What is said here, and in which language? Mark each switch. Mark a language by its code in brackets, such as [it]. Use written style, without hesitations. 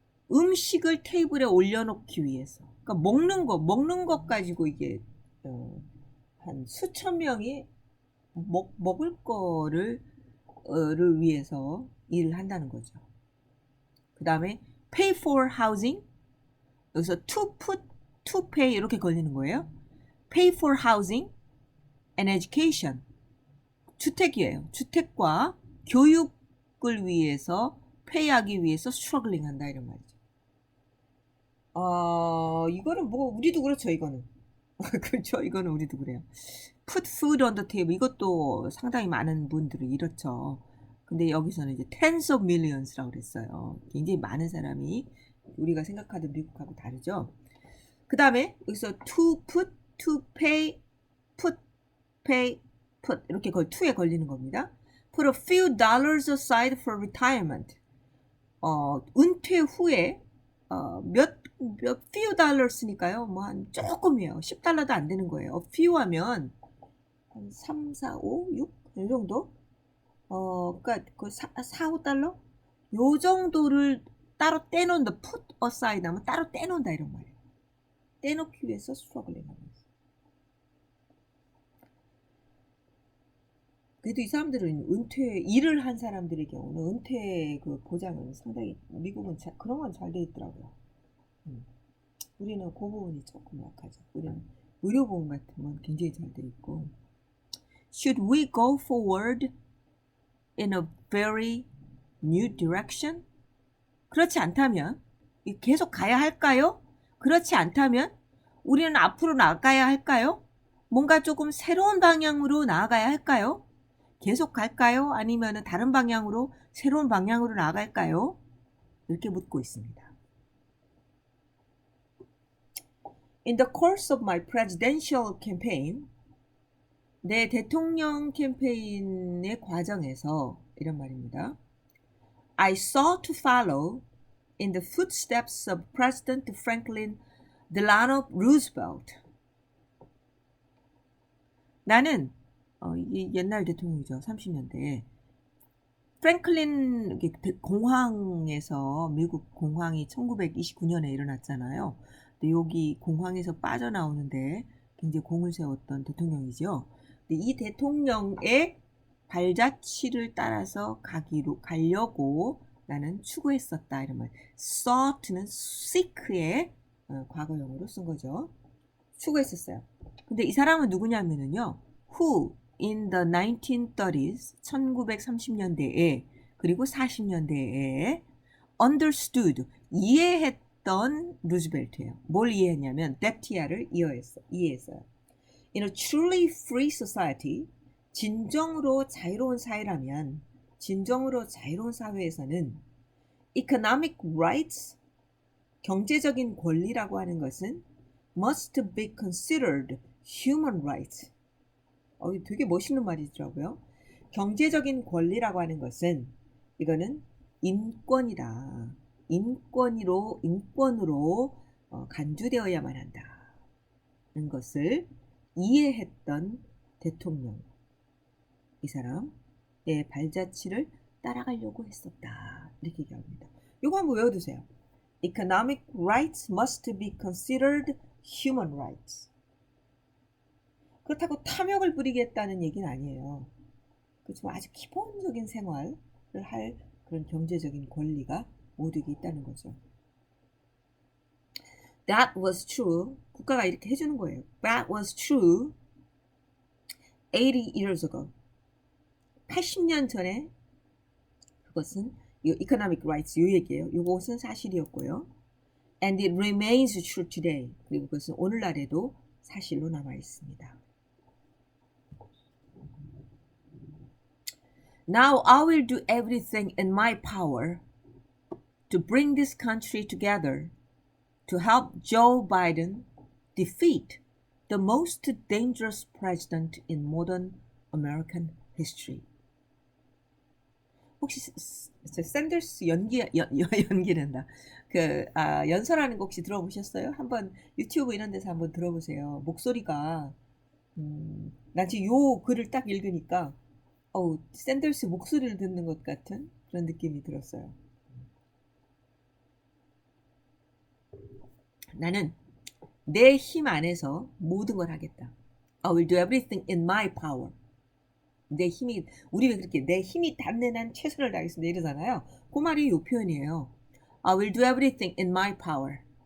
[ko] 음식을 테이블에 올려놓기 위해서. 그러니까 먹는 것 가지고 이게 한 수천 명이 먹을 거를 를 위해서 일을 한다는 거죠. 그 다음에 [en] pay for housing. [ko] 여기서 [en] to put, to pay [ko] 이렇게 걸리는 거예요. [en] pay for housing and education. [ko] 주택이에요. 주택과 교육을 위해서 pay하기 위해서 struggling 한다 이런 말이죠. 이거는 뭐 우리도 그렇죠. 이거는 그렇죠. 이거는 우리도 그래요. [en] Put food on the table. [ko] 이것도 상당히 많은 분들이 이렇죠. 근데 여기서는 이제 [en] tens of millions [ko] 라고 그랬어요. 굉장히 많은 사람이 우리가 생각하던 미국하고 다르죠. 그 다음에 여기서 [en] to put, to pay, put, pay, put [ko] 이렇게 to에 걸리는 겁니다. [en] Put a few dollars aside for retirement. [ko] 은퇴 후에 몇 few dollars니까요. 뭐 한 조금이에요. 10달러도 안 되는 거예요. few 하면 한 3, 4, 5, 6? 이 정도? 그러니까 그 4, 5달러? 요 정도를 따로 떼놓는다. [en] put aside [ko] 하면 따로 떼놓는다 이런 말이에요. 떼놓기 위해서 struggling 하면서. 그래도 이 사람들은 일을 한 사람들의 경우는 은퇴 그 보장은 상당히 미국은 그런 건 잘 돼 있더라고요. 우리는 그 부분이 조금 약하죠. 우리는 의료보험 같은 건 굉장히 잘 돼 있고. [en] Should we go forward in a very new direction? [ko] 그렇지 않다면 계속 가야 할까요? 그렇지 않다면 우리는 앞으로 나가야 할까요? 뭔가 조금 새로운 방향으로 나아가야 할까요? 계속 갈까요? 아니면 다른 방향으로 새로운 방향으로 나아갈까요? 이렇게 묻고 있습니다. [en] In the course of my presidential campaign, [ko] 내 대통령 캠페인의 과정에서 이런 말입니다. [en] I sought to follow in the footsteps of President Franklin Delano Roosevelt. [ko] 나는 이게 옛날 대통령이죠. 30년대에 프랭클린 공항에서 미국 공항이 1929년에 일어났잖아요. 근데 여기 공항에서 빠져나오는데 굉장히 공을 세웠던 대통령이죠. 근데 이 대통령의 발자취를 따라서 가려고 나는 추구했었다 이런 말. sought는 seek의 과거형으로 쓴 거죠. 추구했었어요. 근데 이 사람은 누구냐면은요. [en] who in the 1930s [ko] 1930년대에 그리고 40년대에 understood 이해했던 루즈벨트예요. 뭘 이해했냐면 데티아를 이해했어요. [en] In a truly free society [ko] 진정으로 자유로운 사회라면 진정으로 자유로운 사회에서는 [en] economic rights [ko] 경제적인 권리라고 하는 것은 [en] must be considered human rights. [ko] 되게 멋있는 말이더라고요. 경제적인 권리라고 하는 것은 이거는 인권이다. 인권으로 간주되어야만 한다는 것을 이해했던 대통령. 이 사람의 발자취를 따라가려고 했었다. 이렇게 얘기합니다. 이거 한번 외워두세요. [en] Economic rights must be considered human rights. [ko] 그렇다고 탐욕을 부리겠다는 얘기는 아니에요. 그렇지만 아주 기본적인 생활을 할 그런 경제적인 권리가 모두에게 있다는 거죠. [en] That was true. [ko] 국가가 이렇게 해주는 거예요. [en] That was true 80 years ago. [ko] 80년 전에 그것은 [en] economic rights [ko] 이 얘기예요. 이것은 사실이었고요. [en] And it remains true today. [ko] 그리고 그것은 오늘날에도 사실로 남아 있습니다. [en] Now I will do everything in my power to bring this country together to help Joe Biden defeat the most dangerous president in modern American history. [ko] 혹시 샌더스 연기된다. 연설하는 거 혹시 들어보셨어요? 한번 유튜브 이런 데서 한번 들어보세요. 목소리가 난 지금 요 글을 딱 읽으니까 샌더스 목소리를 듣는 것 같은 그런 느낌이 들었어요. 나는 내 힘 안에서 모든 걸 하겠다. [en] I will do everything in my power. [ko] 내 힘이 우리가 그렇게 내 힘이 닿는 한 최선을 다하겠습니다 이러잖아요. 그 말이 이 표현이에요. [en] I will do everything in my power.